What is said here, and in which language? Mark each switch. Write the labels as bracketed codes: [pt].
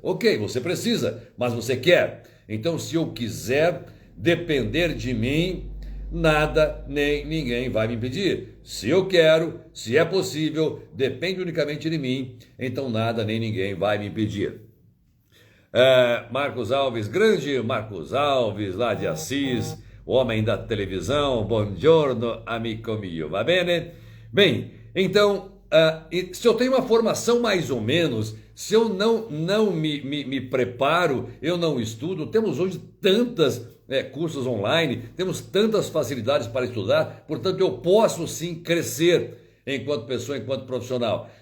[pt] Ok, você precisa, mas você quer. Então, se eu quiser depender de mim, nada nem ninguém vai me impedir. Se eu quero, se é possível, depende unicamente de mim, então nada nem ninguém vai me impedir. Marcos Alves, grande Marcos Alves, lá de Assis, o homem da televisão. [it] Buongiorno, amico mio, va bene? [pt] Bem, então, se eu tenho uma formação mais ou menos, se eu não me preparo, eu não estudo, temos hoje tantas cursos online, temos tantas facilidades para estudar, portanto eu posso sim crescer enquanto pessoa, enquanto profissional.